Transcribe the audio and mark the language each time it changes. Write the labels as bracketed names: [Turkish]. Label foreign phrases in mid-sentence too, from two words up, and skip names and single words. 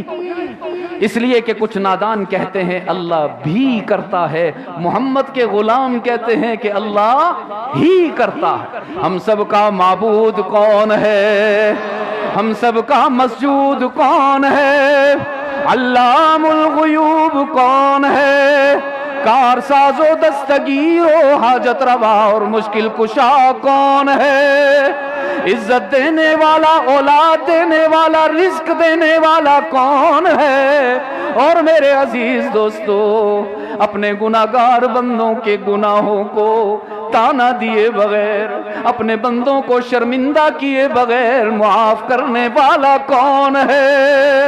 [Urdu] اس لیے کہ کچھ نادان کہتے ہیں اللہ بھی کرتا ہے، محمد کے غلام کہتے ہیں کہ اللہ ہی کرتا ہے. ہم سب کا معبود کون ہے؟ ہم سب کا مسجود کون ہے؟ علام الغیوب کون ہے؟ کارساز و دستگیر و حاجت روا اور مشکل کشا کون ہے؟ عزت دینے والا، اولاد دینے والا، رزق دینے والا کون ہے؟ اور میرے عزیز دوستو، اپنے گناہگار بندوں کے گناہوں کو تانا دیے بغیر، اپنے بندوں کو شرمندہ کیے بغیر معاف کرنے والا کون ہے؟